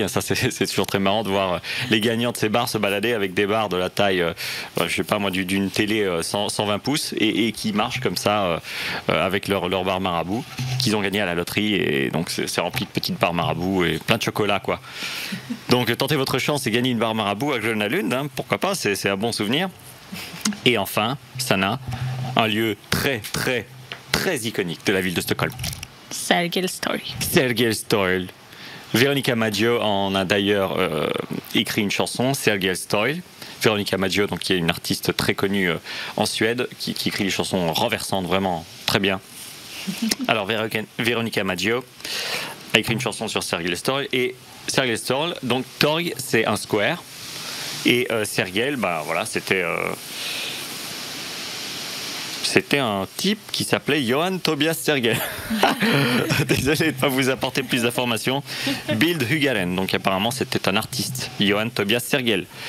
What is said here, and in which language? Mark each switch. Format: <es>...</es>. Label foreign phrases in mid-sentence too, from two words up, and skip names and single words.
<fr>Ça, c'est toujours très marrant de voir les gagnants de ces barres se balader avec des barres de la taille, je sais pas moi, d'une télé 120 pouces et qui marchent comme ça avec leur barre Marabout qu'ils ont gagné à la loterie. Et donc, c'est rempli de petites barres Marabout et plein de chocolat, quoi. Donc, tentez votre chance et gagnez une barre Marabout à Gröna Lund, hein, pourquoi pas, c'est un bon souvenir. Et enfin, Sana, un lieu très iconique de la ville de Stockholm. Sergels torg. Sergels torg. Veronica Maggio en a d'ailleurs écrit une chanson, Sergels torg. Veronica Maggio, donc, qui est une artiste très connue en Suède, qui écrit des chansons renversantes, vraiment très bien. Alors Veronica Maggio a écrit une chanson sur Sergels torg. Et Sergels torg, donc torg, c'est un square. Et Sergel, voilà, c'était un type qui s'appelait Johan Tobias Sergel. Désolé de ne pas vous apporter plus d'informations. Bild Hugaren, donc apparemment c'était un artiste, Johan Tobias Sergel.</fr>